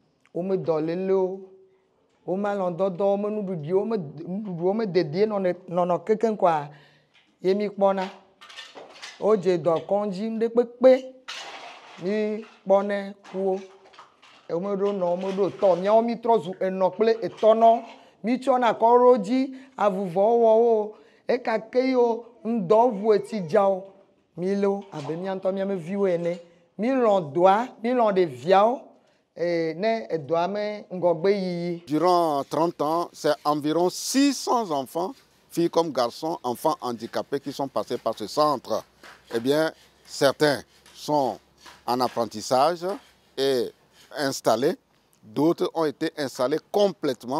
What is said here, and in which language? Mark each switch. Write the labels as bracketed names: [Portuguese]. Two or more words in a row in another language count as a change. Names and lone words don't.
[French] On me donne [Ewe] Wo ma lɔ dɔdɔ, wo me nuɖuɖi, wo me nuɖuɖu, wo me dedie nɔnɔ kekeŋ kɔa, ye mi kpɔna. Wo dze dɔkɔdzi ŋɖe kpekpe, mi kpɔnɛ kuwo. Wo me ɖo nɔ, wo me ɖo tɔ. Miawo mi trɔ zu enɔ kple etɔnɔ. Mi tsɔna kɔ ɖo dzi, avuvɔ wɔwo, ekake yiwo, ŋdɔ ʋu etsi dzawo. Mi le wo abe mia ŋutɔ mia me viwo ene. Mi lɔ doa, mi lɔ ɖeviawo. [French] Durant 30 ans, c'est environ 600 enfants, filles comme garçons, enfants handicapés qui sont passés par ce centre. Eh bien, certains sont en apprentissage et installés, d'autres ont été installés complètement.